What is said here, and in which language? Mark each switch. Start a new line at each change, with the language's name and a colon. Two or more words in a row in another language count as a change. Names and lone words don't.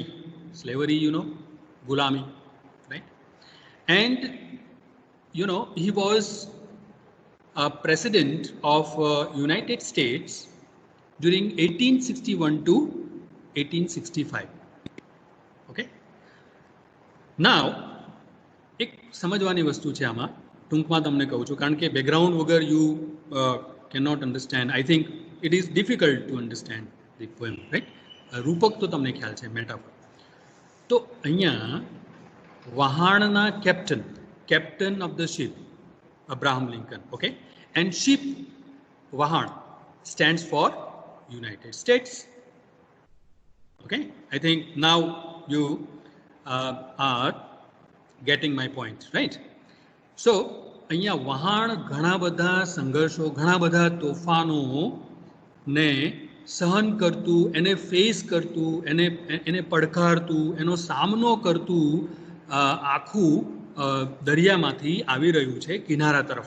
English: Slavery, you know, gulami, right? And you know, he was a president of United States during 1861 to 1865. Okay. Now,
Gujarati: એક સમજવાની વસ્તુ છે આમાં, ટૂંકમાં તમને કહું છું, કારણ કે બેકગ્રાઉન્ડ વગર
English: you cannot understand. I think it is difficult to understand the poem, right?
Gujarati: રૂપક તો તમને ખ્યાલ છે, મેટાફોર. તો અહીંયા વહાણના
English: captain of the ship,
Gujarati: Abraham Lincoln, okay?
English: And ship, Vahan, stands for United States. Okay? I think now you are getting my point, right? So,
Gujarati: અહીંયા વહાણ ઘણા બધા સંઘર્ષો, ઘણા બધા તોફાનો ને સહન કરતું, એને ફેસ કરતું, એને પડકારતું, એનો સામનો કરતું આખું દરિયામાંથી આવી રહ્યું છે કિનારા તરફ.